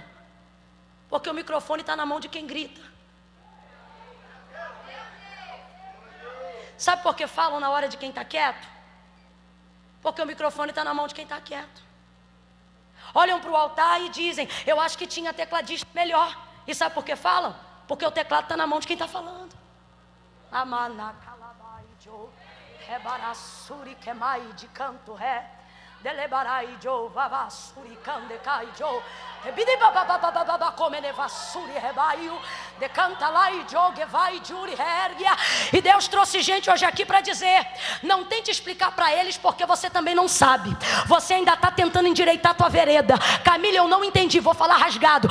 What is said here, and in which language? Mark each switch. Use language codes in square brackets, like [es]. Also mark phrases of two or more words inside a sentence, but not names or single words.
[pt] Porque o microfone está na mão de quem grita. Sabe por que falam na hora de quem está quieto? Porque o microfone está na mão de quem está quieto. Olham para o altar e dizem: eu acho que tinha tecladista melhor. E sabe por que falam? Porque o teclado está na mão de quem está falando. Amana calabai jo rebarassuri quemai de canto ré. Delebarai jo vavassuri candecai jo. E Deus trouxe gente hoje aqui para dizer: não tente explicar para eles, porque você também não sabe. Você ainda está tentando endireitar a tua vereda. Camila, eu não entendi, vou falar rasgado.